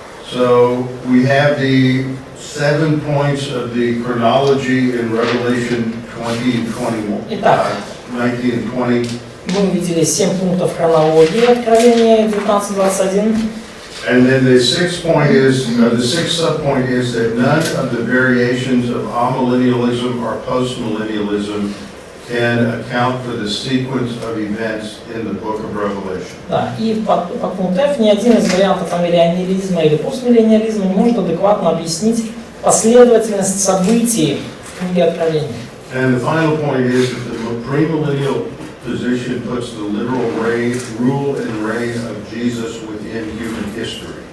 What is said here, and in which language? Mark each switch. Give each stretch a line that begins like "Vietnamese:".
English: So we have the 7 points of the chronology in Revelation 20 and 21.
Russian: Итак,
English: 19 and 20.
Russian: мы увидели 7 пунктов хронологии Откровения 19-21.
English: And then the sixth sub-point is that none of the variations of amillennialism or postmillennialism can account for the sequence of events in the book of Revelation.
Russian: Да, и по пункту F ни один из вариантов амиллениализма или постмиллениализма не может адекватно объяснить последовательность событий в книге Откровения.
English: And the final point is that the premillennial position puts the literal rule and reign of Jesus within human history.